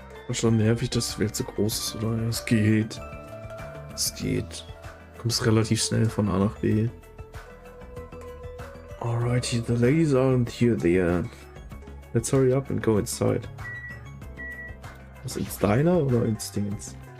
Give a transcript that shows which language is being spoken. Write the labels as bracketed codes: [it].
[de] Schon nervig, dass die Welt so groß ist, oder? Ja, es geht. Es geht. Du kommst relativ schnell von A nach B. [en] Alrighty, the ladies aren't here there. Let's hurry up and go inside. [de] Was ins Diner oder ins Dingens?